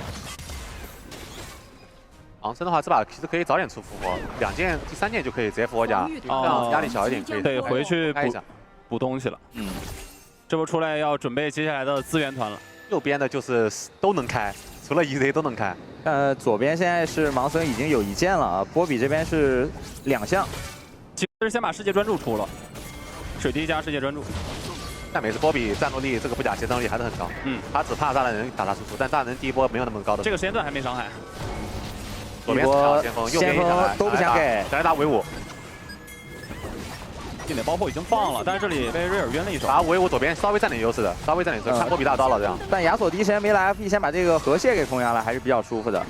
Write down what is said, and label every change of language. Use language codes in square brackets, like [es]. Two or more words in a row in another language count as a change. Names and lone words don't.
[zh] 盲僧的話，這把其實可以早點出復活，2件、第3件就可以直接復活甲，這樣壓力小一點，可以。對，回去開一下補東西了。這波出來要準備接下來的資源團了。右邊的就是都能開，除了 EZ 都能開。左邊現在是盲僧已經有1件了啊，波比這邊是2項。其實先把世界專注出了，水滴加世界專注。但每次波比战斗力这个不假协同力还是很高。他只怕大男人打他输出，但大男人第一波沒有那麼高的。這個時間段還沒傷害。左邊是先鋒，右邊都不想給，想來打威武。近點爆破已經放了，但是這裡被瑞爾暈了一手。打威武左邊稍微佔點優勢的，稍微佔點優勢，看波比大招了這樣。但亞索第一時間沒來 FP 先把這個河蟹給封壓了，還是比較舒服的。